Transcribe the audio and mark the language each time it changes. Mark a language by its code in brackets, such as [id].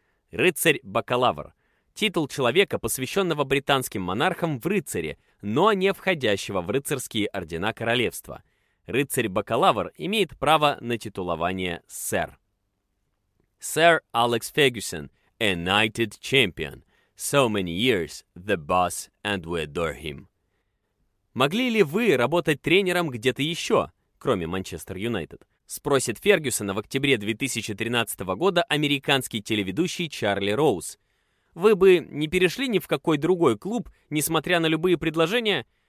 [ru] Рыцарь-бакалавр. Титул человека, посвященного британским монархам в рыцаре, но не входящего в рыцарские ордена королевства. Рыцарь-бакалавр имеет право на титулование «сэр». [en] Сэр Алекс Фергюсон, a knighted champion. So many years, the boss, and we adore him. [ru] Могли ли вы работать тренером где-то еще, кроме Манчестер Юнайтед? Спросит Фергюсона в октябре 2013 года американский телеведущий Чарли Роуз. Вы бы не перешли ни в какой другой клуб, несмотря на любые предложения?